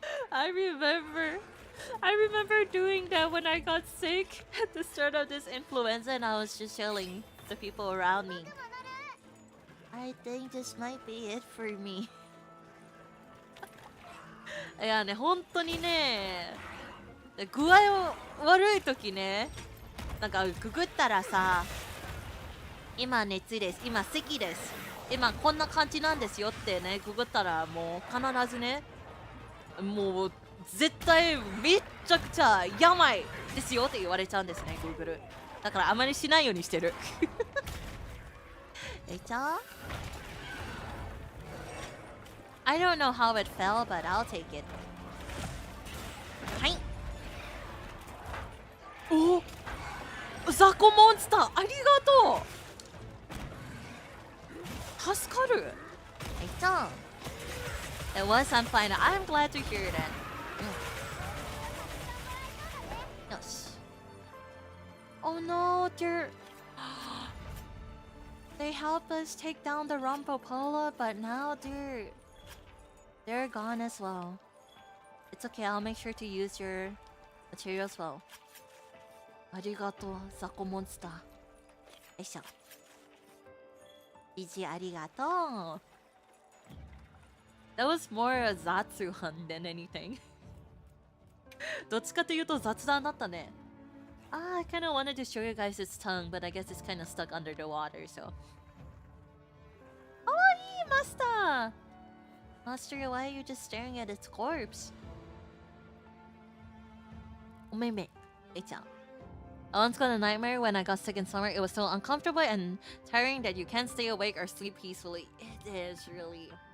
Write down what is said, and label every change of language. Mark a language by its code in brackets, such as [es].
[en] I remember doing that when I got sick at the start of this influenza, and I was just telling the people around me, I think this might be it for me. [ja] いやね、本当にね、具合悪い時ね、なんかググったらさ、今熱です、今咳です、今こんな感じなんですよってね、ググったらもう必ずね、もう絶対めっちゃくちゃ病ですよって言われちゃうんですね、Google。だからあまりしないようにしてる。 [en] えちゃ？I don't know how it fell, but I'll take it. [ja] はい。お、ザコモンスター、ありがとう。助かる。はい、じゃん。 [en] It was some fine. I'm glad to hear that. [ja] よし。 [en] Oh no, they helped us take down the Rumpopola, but now they're gone as well. It's okay, I'll make sure to use your materials well. [ja] ありがとう、ザコモンスター。よいしょ。ありがとう。 [en] That was more a Zatsuhan than anything. [ja] どっちかというと雑談だったね。 [en] I kind of wanted to show you guys its tongue, but I guess it's kind of stuck under the water, so. Kawaii, Master! Master, why are you just staring at its corpse? Omeme, Eichan. I once got a nightmare when I got sick in summer. It was so uncomfortable and tiring that you can't stay awake or sleep peacefully. It is really.